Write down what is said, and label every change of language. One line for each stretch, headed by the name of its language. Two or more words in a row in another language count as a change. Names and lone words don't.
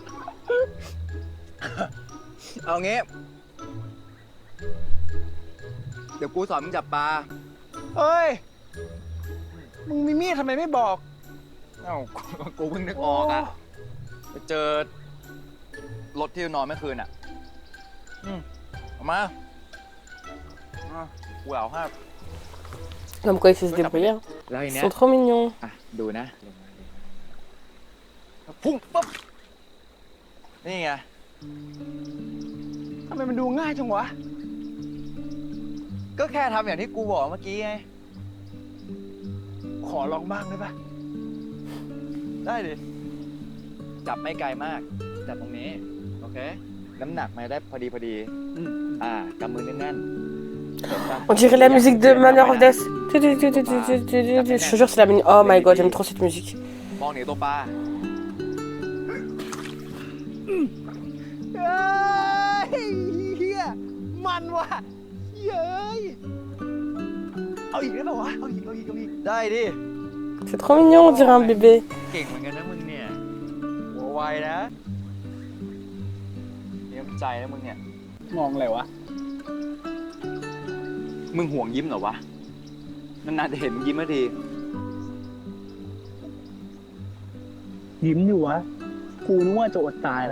Thai: เอางี้ เดี๋ยวกูสอนมึงจับปลา เฮ้ย มึงมีมีดทำไมไม่บอก เอ้า กูเพิ่งนึกออกอ่ะ ไปเจอรถที่นอนเมื่อคืนอ่ะเอามากูเอาให้
French: Comme quoi, il sait se débrouiller.
Thai: แล้วที
French: Ils
Thai: เนี้ย
French: sont trop mignons.
Thai: อ่ะ ดูนะ พุ่งปั๊บ นี่ไง ทำไมมันดูง่ายจังวะ ก็แค่ทำอย่างที่กูบอกเมื่อกี้ไง ขอลองบ้างได้ปะ ได้ดิ จับไม่ไกลมาก จับตรงนี้ โอเค น้ำหนักมาได้พอดีกำมือแน่นๆเห็นปะ
French: On dirait la musique de Manor of Death. Je te jure, c'est la musique.
English: Oh my god,
French: j'aime trop cette musique.
Thai: มองเหนือตัวปลา เฮ้ยเฮียมันว่ะเย้ยเอาอีกได้ป่าวะ เอาอีก ได้ดิ
French: C'est trop mignon, on dirait un bébé.
Thai: เก่งเหมือนกันนะมึงเนี่ยหัวไวนะมีน้ำใจนะมึงเนี่ย มองอะไรวะ มึงห่วงยิ้มเหรอวะนานๆจะเห็นมึงยิ้มสักที ยิ้มอยู่วะ กูนึกว่าจะอดตายแล้ว